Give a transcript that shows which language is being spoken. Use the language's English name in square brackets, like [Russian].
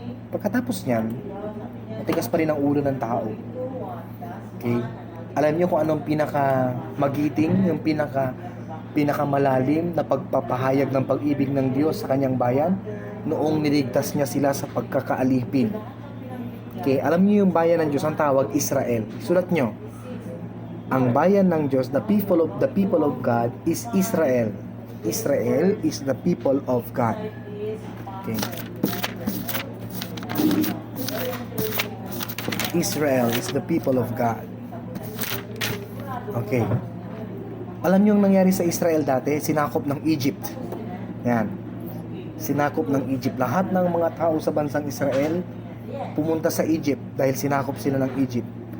[Filipino] Pagkatapos niyan, matigas pa rin ang ulo ng tao. Okay? Alam niyo kung anong pinaka-magiting, yung pinakamalalim na pagpapahayag ng pag-ibig ng Diyos sa kanyang bayan? Noong niligtas niya sila sa pagkakaalipin. Okay? Alam niyo yung bayan ng Diyos, ang tawag Israel. Sulat niyo. Ang bayan ng Diyos, [English] the people of God is Israel. Israel is the people of God. Okay. Israel is the people of God. Okay. [Filipino] Alam niyo yung nangyari sa Israel dati? Sinakop ng Egypt. Yan. Sinakop ng Egypt. Lahat ng mga tao sa bansang Israel pumunta sa Egypt dahil sinakop sila ng Egypt.